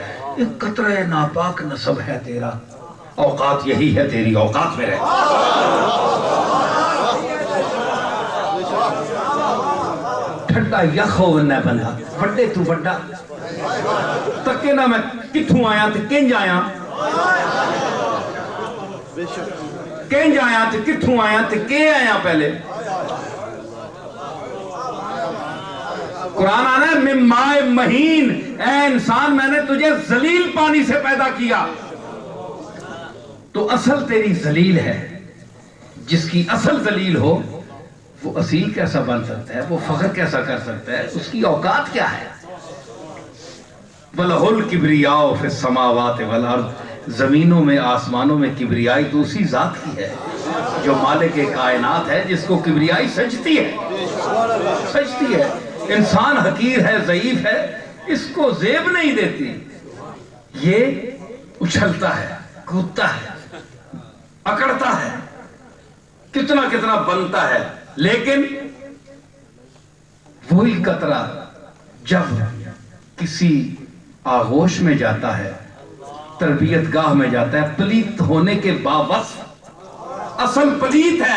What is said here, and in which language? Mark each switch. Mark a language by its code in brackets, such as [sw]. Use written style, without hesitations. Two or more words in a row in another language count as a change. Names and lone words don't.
[ur] ایک قطرہ ناپاک نسب ہے تیرا، اوقات یہی ہے تیری، اوقات میں رہ۔ [pa] ٹھڈا یخ ہو ونہ بندہ بڑے تو بڑا تکے نہ میں کتھوں آیا تے کنج آیا، کنج آیا تے کتھوں آیا تے کے آیا پہلے۔ [ur] قرآن آنا ہے [ar] من ماء مہین، [ur] اے انسان میں نے تجھے ذلیل پانی سے پیدا کیا، تو اصل تیری ذلیل ہے، جس کی اصل ذلیل ہو وہ اصیل کیسا بن سکتا ہے، وہ فخر کیسا کر سکتا ہے، اس کی اوقات کیا ہے۔ [ar] وَلَهُ الْكِبْرِيَاءُ فِي السَّمَاوَاتِ وَالْأَرْضِ، [ur] زمینوں میں آسمانوں میں کبریائی تو اسی ذات کی ہے جو مالک کائنات ہے، جس کو کبریائی سجتی ہے، سجتی ہے۔ انسان حقیر ہے، ضعیف ہے، اس کو زیب نہیں دیتی، یہ اچھلتا ہے، کودتا ہے، اکڑتا ہے، کتنا کتنا بنتا ہے، لیکن وہی قطرہ جب کسی آغوش میں جاتا ہے، تربیت گاہ میں جاتا ہے، پلیت ہونے کے باوصف اصل پلیت ہے۔